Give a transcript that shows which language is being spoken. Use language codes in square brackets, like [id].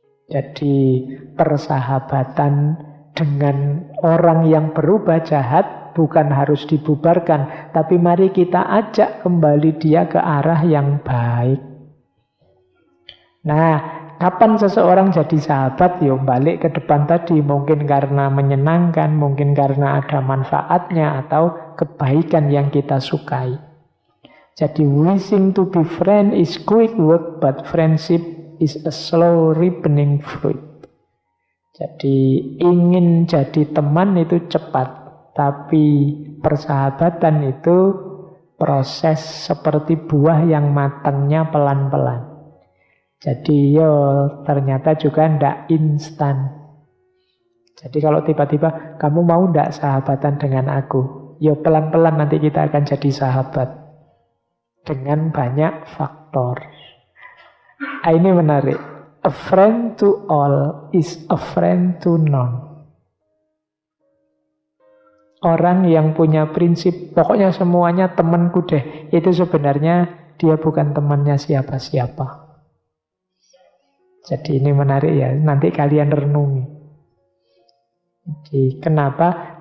[id] Jadi persahabatan dengan orang yang berubah jahat bukan harus dibubarkan, tapi mari kita ajak kembali dia ke arah yang baik. Nah, kapan seseorang jadi sahabat? Ya balik ke depan tadi, mungkin karena menyenangkan, mungkin karena ada manfaatnya atau kebaikan yang kita sukai. [en] Jadi wishing to be friend is quick work, but friendship is a slow ripening fruit. [id] Jadi ingin jadi teman itu cepat, tapi persahabatan itu proses seperti buah yang matangnya pelan-pelan. Jadi yo ternyata juga ndak instan. Jadi kalau tiba-tiba kamu mau ndak sahabatan dengan aku, yo pelan-pelan nanti kita akan jadi sahabat dengan banyak faktor. Ini menarik. [en] A friend to all is a friend to none. [id] Orang yang punya prinsip, pokoknya semuanya temanku deh, itu sebenarnya dia bukan temannya siapa-siapa. Jadi ini menarik ya, nanti kalian renungi. Jadi kenapa?